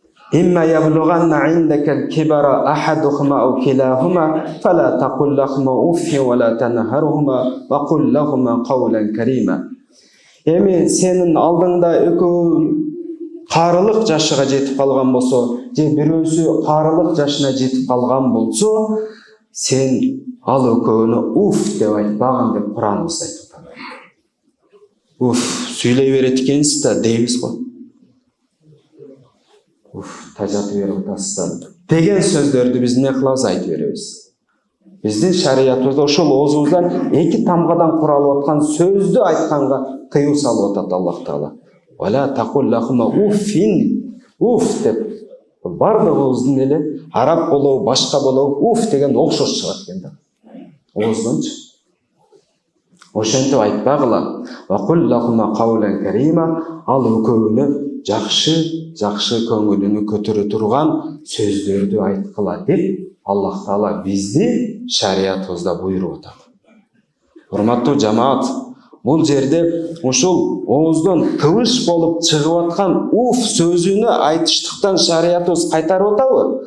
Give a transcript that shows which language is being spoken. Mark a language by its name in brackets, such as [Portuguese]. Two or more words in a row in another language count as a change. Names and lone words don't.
[Arabic] إما يبلغن عندك الكبر أحدهما أو كلاهما فلا تقل لهما أف ولا تنهرهما وقل لهما قولا كريما. [Kyrgyz] Эми сенин алдыңда экөө карылык жашыга жетип калган болсо, же бирөөсү карылык жашына жетип калган болсо, сен ал экөөнү уф деп айтпагын деп Кураныбызда айтып атат. Уф, сүйлөй берет экенсиз да дейбиз го. Уф, тажатып берип атасыз деген сөздөрдү биз эмне кылабыз, айтып беребиз. Биздин шариятыбызда ошол оозубуздан эки тамгадан куралып аткан сөздү айтканга тыюу салып атат Аллах Таала. [Arabic] ولا تقل لهما أف, [Kyrgyz] уф деп. Бардыгыбыздын эле араб болобу, башка болобу уф деген окшош чыгат экен да. Оозунчу. Ошентип айтпагыла. [Arabic] وقل لهما قولا كريما, [Kyrgyz] ал экөөнү жакшы көңүлүнү көтөрө турган сөздөрдү айткыла деп Аллах Таала бизди шариятыбызда буйруп атат. Урматтуу жамаат, бул жерде ушул ооздон тыбыш болуп чыгып аткан уф сөзүнү айтыштыктан шариятыбыз кайтарып атабы?